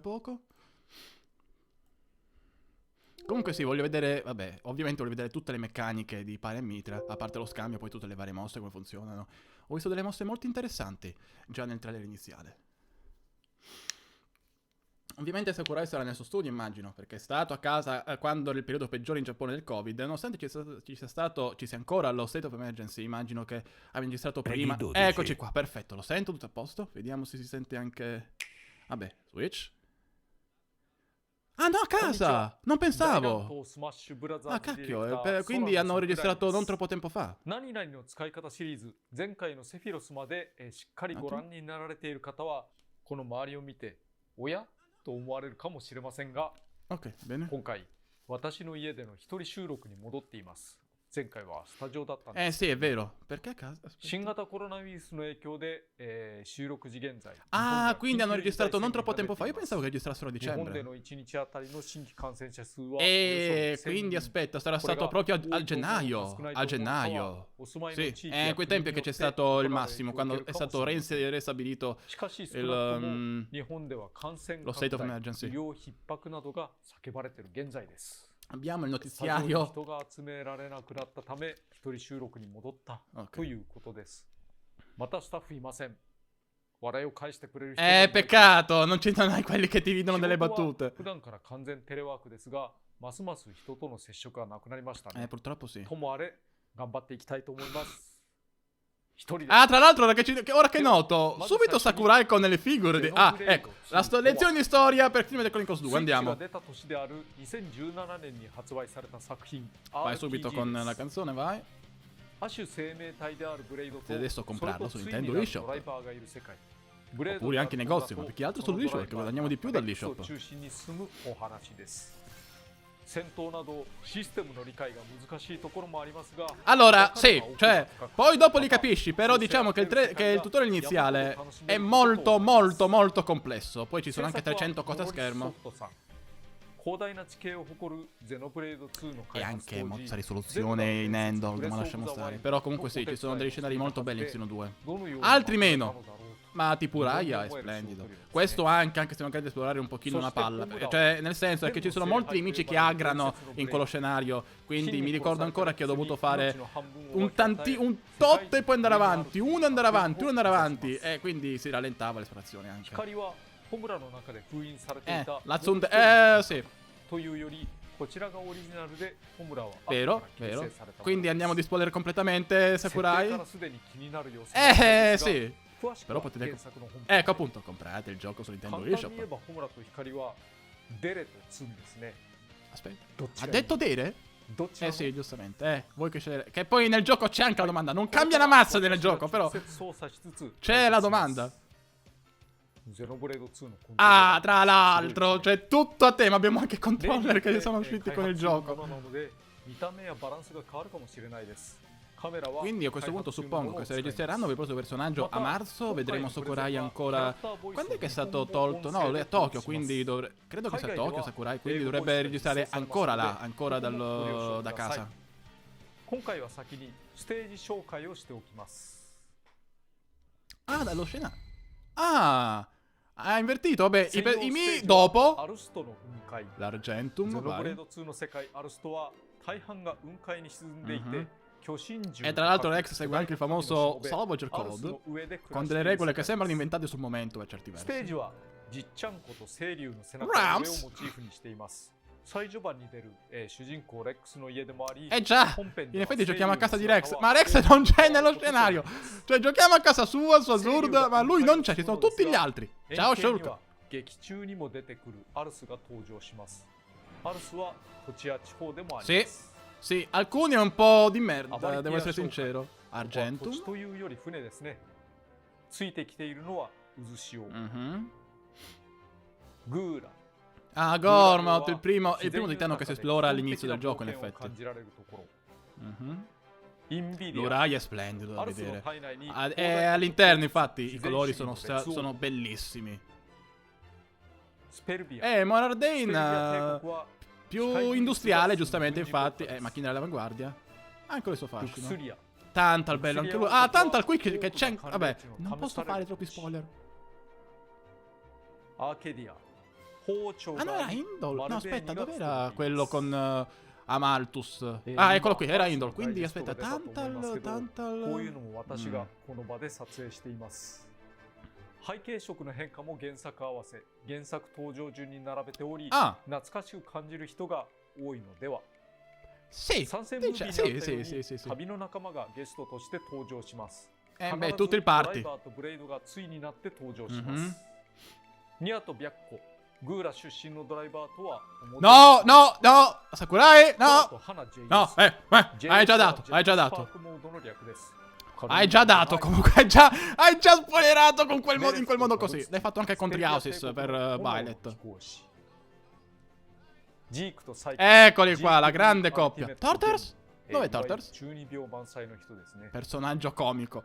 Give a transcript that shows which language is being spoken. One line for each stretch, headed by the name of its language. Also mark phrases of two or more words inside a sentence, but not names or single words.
Italian: Comunque sì, voglio vedere, vabbè, ovviamente voglio vedere tutte le meccaniche di Pare e Mitra, a parte lo scambio, poi tutte le varie mosse, come funzionano. Ho visto delle mosse molto interessanti già nel trailer iniziale. Ovviamente Sakurai sarà nel suo studio, immagino, perché è stato a casa quando era il periodo peggiore in Giappone del Covid. Nonostante ci sia ancora lo
English: state of emergency,
Italian: immagino che abbia registrato prima. 12. Eccoci qua, perfetto, lo sento, tutto a posto. Vediamo se si sente anche... Vabbè, Switch. Ah no, a casa! Non pensavo! Ah, cacchio, quindi hanno registrato non troppo tempo fa.
Japanese: 何々の使い方シリーズ前回のセフィロスまで、しっかりご覧になられている方はこの周りを見ておやと思われるかもしれませんが
Italian: Ok, bene.
Japanese: 今回私の家での一人収録に戻っています。前回はスタジオだったんです。
Italian: Sì, è vero. Perché a casa? Aspetta.
Japanese: 新型コロナウイルスの影響で、収録時現在
Italian: Ah, quindi hanno registrato non troppo tempo fa. Io pensavo che registrassero a
Japanese: 日本で
Italian: dicembre.
Japanese: の1日あたりの新規感染者数は
Italian: Quindi aspetta, sarà stato proprio a gennaio. A gennaio. Sì, è in quei tempi che c'è stato il massimo, quando è stato restabilito
Japanese: しかし少なくとも
Italian: il,
Japanese: 日本では感染
Italian: lo
Japanese: 拡
English: state of
Japanese: 大、
Italian: emergency.
Japanese: 医療逼迫などが叫ばれている現在です。
Italian: Abbiamo il
Japanese: スタジオに
Italian: notiziario.
Japanese: 人が集められなくなったため一人収録に戻ったということです。またスタッフいません。笑いを返してくれる人もいない。
Italian: Peccato, non ci sono quelli che ti ridono delle
Japanese: 仕事は
Italian: battute.
Japanese: 普段から完全テレワークですが、ますます人との接触がなくなりましたね。
Italian: Purtroppo sì.
Japanese: ともあれ、頑張っていきたいと思います。一人で
Italian: Ah, tra l'altro, ora che noto, subito Sakurai con le figure di... Ah, ecco, lezione di storia per Xenoblade Chronicles 2,
Japanese: スイッチが
Italian: andiamo.
Japanese: 出た年である2017年に発売された作品
Italian: Vai subito RPG con
Japanese: です
Italian: la canzone, vai.
Japanese: 亜種生命体であるブレイドと
Italian: Adesso comprarlo
Japanese: そ
Italian: su
Japanese: れと
Italian: Nintendo
Japanese: 対になる
Italian: eShop.
Japanese: ドライバーがいる世界。ブレード
Italian: Oppure
Japanese: が
Italian: anche
Japanese: ある
Italian: negozi,
Japanese: と
Italian: ma più che altro
Japanese: その
Italian: sull'eShop,
Japanese: ドライ
Italian: perché
Japanese: バー
Italian: guadagniamo di più
Japanese: が
Italian: dall'eShop.
Japanese: を中心に進むお話です。戦闘などシステムの理解が難しいところもありますが
Italian: Allora, sì, cioè, poi dopo li capisci, però diciamo che il tutorial iniziale è molto, molto, molto complesso. Poi ci sono anche 300 cose a schermo.
Japanese: 広大な地形を誇るゼノブレード2の
Italian: E
Japanese: 開発
Italian: anche
Japanese: 当
Italian: mozza
Japanese: 時
Italian: risoluzione in Endog, ma lasciamo stare. Però comunque sì, ci sono degli scenari molto belli in Xeno 2. Altri meno. Ma tipo Raya è splendido. Questo anche se magari esplorare un pochino una palla. Cioè, nel senso è che ci sono molti nemici che aggrano in quello scenario. Quindi mi ricordo ancora che ho dovuto fare un tot e poi andare avanti. Uno andare avanti, uno andare avanti. E quindi si rallentava l'esplorazione anche.
Japanese: 光はホムラの中で封印されていた
Italian: La Tsundere... sì.
Japanese: というよりこちらがオリジナルでホムラは
Italian: Vero,
Japanese: 後から
Italian: vero.
Japanese: 形成された
Italian: Quindi andiamo di spoiler completamente,
Japanese: 設定
Italian: Sakurai.
Japanese: からすでに気になる要素があるんですが
Italian: Sì.
Japanese: 詳しく
Italian: Però
Japanese: は
Italian: potete...
Japanese: 原作の本編
Italian: Ecco appunto, comprate il gioco su
Japanese: 簡
Italian: Nintendo
Japanese: 単に言え
Italian: eShop.
Japanese: ばホムラと光はデレとツンですね
Italian: Aspetta.
Japanese: どっち
Italian: Ha
Japanese: がいい
Italian: detto Dere?
Japanese: どっちがいい
Italian: Sì, giustamente. Voi che scegliete. Che poi nel gioco c'è anche la domanda. Non cambia la mazza nel gioco, però
Japanese: 直接操作しつつ
Italian: c'è la domanda.
Japanese: ゼノブレード2のコントローラー
Italian: Ah, tra l'altro, c'è tutto a te, ma abbiamo anche
Japanese: 例に
Italian: controller
Japanese: よって
Italian: che sono usciti con il
Japanese: 開発中の
Italian: gioco.
Japanese: ものなので見た目やバランスが変わるかもしれないです カメラは
Italian: Quindi a questo punto suppongo che se registreranno il prossimo personaggio a marzo vedremo Sakurai ancora... Quando è che è stato tolto? No, lui è a Tokyo, quindi credo che sia a Tokyo Sakurai, quindi dovrebbe registrare ancora là, ancora da casa.
Japanese: 今回は先にステージ紹介をしておきます
Italian: Ah, dallo scenario. Ah, ha invertito, vabbè,
Japanese: 専用
Italian: i
Japanese: ステ
Italian: Mi
Japanese: ージは
Italian: dopo
Japanese: アルストの雲海
Italian: l'Argentum,
Japanese: ゼノブレ
Italian: vai.
Japanese: ード2の世界アルストは大半が雲海に沈んでいて、 Mhm. 巨神獣
Italian: E tra l'altro Rex segue anche il famoso
Japanese: アルス
Italian: Salvager
Japanese: の
Italian: Code,
Japanese: 上で暮
Italian: con
Japanese: らして
Italian: delle
Japanese: いる
Italian: regole
Japanese: 世界
Italian: che sembrano inventate sul momento per certi
Japanese: ステー
Italian: versi.
Japanese: ジはじっちゃんこと清流の背中の上をモ Rams チーフにしています最序盤に出る、主人公レックスの家でもあり
Italian: Eh già,
Japanese: 本編
Italian: in
Japanese: では
Italian: effetti giochiamo a casa di
Japanese: 清流
Italian: Rex,
Japanese: の
Italian: ma
Japanese: 姿
Italian: Rex
Japanese: は
Italian: non c'è nello scenario. Cioè giochiamo a casa sua, su Azurda, ma lui non c'è, ci sono tutti gli altri. Ciao
Japanese: 遠景に
Italian: Shulk.
Japanese: は劇中にも出てくるアルスが登場しますアルスは土地や地方でもあります
Italian: Sì, alcuni è un po' di merda, Avanti devo essere a Shulk. sincero.
Japanese: 土地
Italian: Argentum.
Japanese: というより船ですねついてきているのは渦潮 Mhm. グーラ
Italian: Ah, Gormott, il primo titano che si esplora all'inizio del gioco, in effetti.
Japanese: 感じられるところ Mhm. インビディア
Italian: L'Urai è splendido da
Japanese: アルスの
Italian: vedere.
Japanese: 体内に
Italian: E all'interno, infatti, i colori sono bellissimi.
Japanese: スペルビア
Italian: Monarch
Japanese: スペルビ
Italian: Dane,
Japanese: ア帝国は
Italian: più industriale, giustamente, infatti. Macchine dell'avanguardia. Anche questo
Japanese: ルク
Italian: fascino.
Japanese: スリア
Italian: Tantal bello anche lui. Ah, Tantal qui che c'è... Vabbè, non posso fare troppi spoiler.
Japanese: アーケディア包丁
Italian: Ah, no,
Japanese: が
Italian: era Indol. No,
Japanese: マルベー
Italian: aspetta,
Japanese: ニが
Italian: dov'era
Japanese: 作っています
Italian: quello con Amalthus? Ah, eccolo qui, era Indol. Quindi aspetta,
Japanese: こういう
Italian: Tantal...
Japanese: のも私がこの場で撮影しています背景色の変化も原作合わせ、原作登場順に並べており、
Italian: Ah,
Japanese: 懐かしく感じる人が多いのでは。
Italian: sì.
Japanese: 参戦ムービーにあった
Italian: Sì,
Japanese: よう
Italian: sì,
Japanese: に
Italian: sì, sì, sì.
Japanese: 旅の仲間がゲストとして登場します。
Italian: Beh,
Japanese: 必
Italian: tutto
Japanese: ず
Italian: il
Japanese: ドライ
Italian: party.
Japanese: バーとブレイドがついになって登場しま Mhm. す。ニアと白虎、グーラ出身のドライバーとは思って
Italian: No, no, no. Sakurai,
Japanese: コラ
Italian: no.
Japanese: と花 JS
Italian: No, hai già dato, hai già
Japanese: スパー
Italian: dato.
Japanese: クモードの略です。
Italian: Hai già dato, comunque hai già spoilerato con quel modo, in quel modo così. L'hai fatto anche con Triausis per Violet. Eccoli qua, la grande coppia. Torters? Dov'è Torters? Personaggio comico.